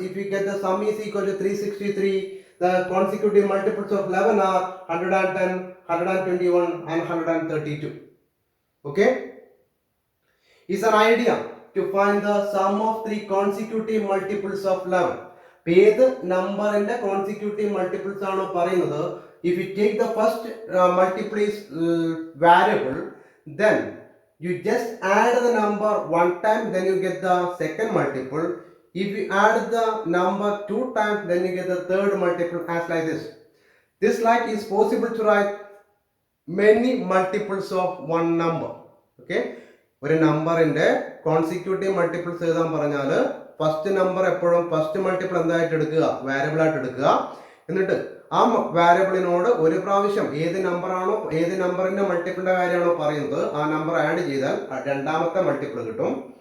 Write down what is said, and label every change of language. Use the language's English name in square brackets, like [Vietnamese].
[English] If you get the sum is equal to 363, the consecutive multiples of 11 are 110, 121 and 132. Okay? Is an idea to find the sum of three consecutive multiples of 11. [Malayalam] ഏത് നമ്പറിന്റെ consecutive multiples ആണോ പറയുന്നത്? [English] If you take the first multiple is variable, then you just add the number one time, then you get the second multiple. If you add the number two times, then you get the third multiple, as like this. This like is possible to write many multiples of one number. [Malayalam] Okay, ഒരു നമ്പറിന്റെ consecutive multiples എഴുതാൻ പറഞ്ഞാൽ first number എപ്പോഴും first multiple എന്തായിട്ട് എടുക്കുക? Variable ആയിട്ട് എടുക്കുക. എന്നിട്ട് ആ വാരിയബിളിനോട് ഒരു പ്രാവശ്യം ഏത് നമ്പറാണോ, ഏത് നമ്പറിന്റെ മൾട്ടിപ്പിളിന്റെ കാര്യമാണോ പറയുന്നത്, ആ നമ്പർ ആഡ് ചെയ്താൽ രണ്ടാമത്തെ മൾട്ടിപ്പിൾ കിട്ടും.